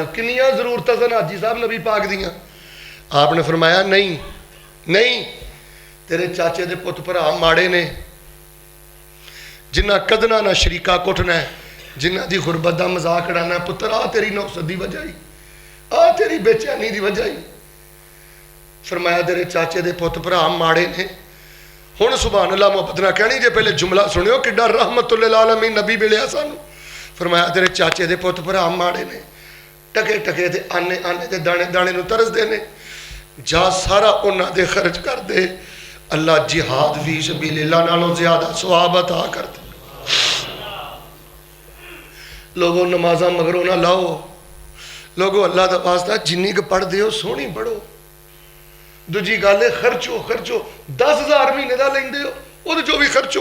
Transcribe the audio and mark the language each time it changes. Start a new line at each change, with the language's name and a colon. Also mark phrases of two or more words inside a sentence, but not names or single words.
Punjabi: کنیاں ضرورتاں سن حاجی صاحب نبی پاک دیاں۔ آپ نے فرمایا نہیں نہیں، تیرے چاچے دے پت بھرا ماڑے نے، جنہاں کدنا نا شریکا کٹنا ہے، جنہاں دی غربت دا مذاق اڈانا، پتر آ تیری نوست دی وجہ ہی، آ تیری بے چینی دی وجہ ہی. فرمایا تیرے چاچے دے پت بھرا ماڑے نے. ہݨ
Arabic: سبحان الله
Punjabi: محبت نا کہنی جے، پہلے جملہ سنیو کڈا
Arabic: رحمة للعالمين
Punjabi: نبی ملیا سانوں. فرمایا تیرے چاچے دے پت بھرا ماڑے نے، ٹکے ٹکے تے آنے آنے تے دانے دانے نوں ترسدے نے، جا سارا اوہناں دے خرچ کر دے, اللہ
Arabic: جهاد في سبيل الله
Punjabi: نالوں زیادہ ثواب عطا کر دے. لوگو نمازاں مگروں نا لاؤ، لوگو اللہ دا واسطہ جنی کو پڑھدے ہو سوہنی پڑھو. دوجی گل ہے خرچو خرچو، 10,000 مہینے کا لیندے ہو وہ جو بھی خرچو.